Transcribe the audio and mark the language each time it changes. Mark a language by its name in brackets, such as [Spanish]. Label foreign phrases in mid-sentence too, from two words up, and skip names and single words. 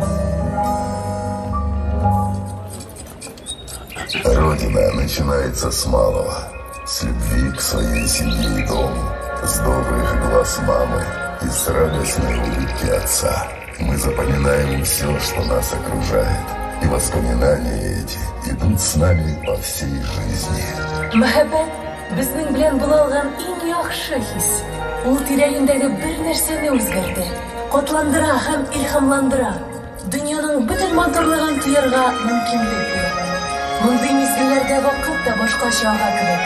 [Russian] Родина начинается с малого, с любви к своей семье и дому, с добрых глаз мамы и с радостной улыбки отца. Мы запоминаем все, что нас окружает, и воспоминания эти идут с нами по всей жизни. [Tatar] Мәхәббәт безнең белән булалган иң яхшы хис. Ул тирәгендәге бер нәрсәне үзгәртә, катландыра һәм илһамландыра. Дөньяның бөтен матурлыгын тоярга мөмкинлек бирә. Мондый мизгелләрдә вакыт та башкача ага кебек.